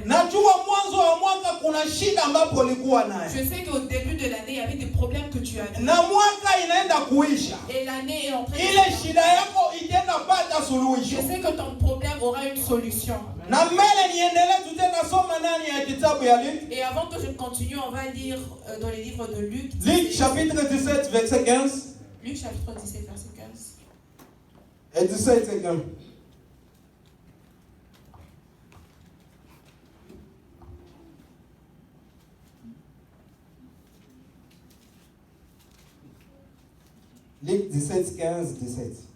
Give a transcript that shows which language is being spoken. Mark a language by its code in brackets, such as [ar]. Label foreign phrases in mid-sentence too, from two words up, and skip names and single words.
[sw] Najua mwanzo wa mwaka kuna shida ambapo ulikuwa nayo. [fr] Je sais qu'au début de l'année il y avait des problèmes que tu avais. [sw] Na mwaka inaenda kuisha. [fr] Et l'année est en train de [sw] ile shida yako itaenda pata suluhisho. [fr] Je sais que ton problème aura une solution. [sw] Na mbele niendelee tutenda soma ndani ya kitabu ya Luc. [fr] Et avant que je continue, on va lire dans les livres de Luc. Luc chapitre 17 verset 15. Luc chapitre 17 verset 15. Et 17 et 15. Luc 17, 15, 17.